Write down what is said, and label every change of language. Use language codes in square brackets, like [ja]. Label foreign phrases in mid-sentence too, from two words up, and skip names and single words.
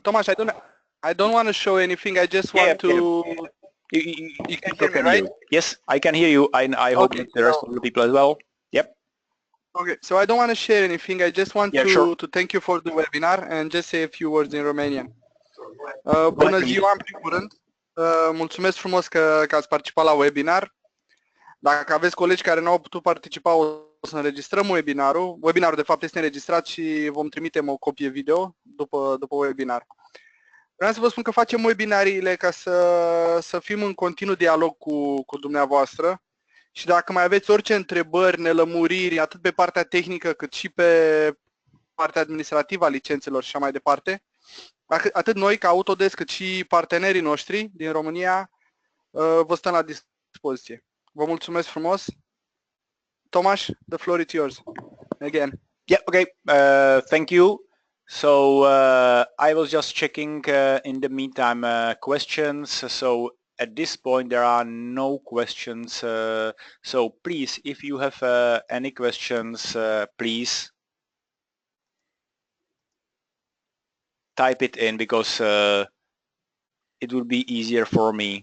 [en] Tomasz, I don't want to show anything. I just want to. You can hear me, right? Yes, I can hear you. I hope that the rest of the people as well. Yep. Okay, so I don't want to share anything. I just want to thank you for the webinar and just say a few words in Romanian. [ro] Bună ziua, în primul rând. Mulțumesc frumos că ați participat la webinar. Dacă aveți colegi care nu au putut participa, o să înregistrăm webinarul. Webinarul de fapt este înregistrat și vom trimite o copie video după webinar. Vreau să vă spun că facem webinariile ca să fim în continuu dialog cu dumneavoastră. Și dacă mai aveți orice întrebări, nelămuriri, atât pe partea tehnică cât și pe partea administrativă a licențelor și așa mai departe, atât noi ca Autodesk cât și partenerii noștri din România vă stăm la dispoziție. Vă mulțumesc frumos. [en] Tomasz, the floor is yours. Again. Yeah, okay. Thank you. So I was just checking in the meantime questions. So at this point there are no questions. So please, if you have any questions, please type it in, because it will be easier for me.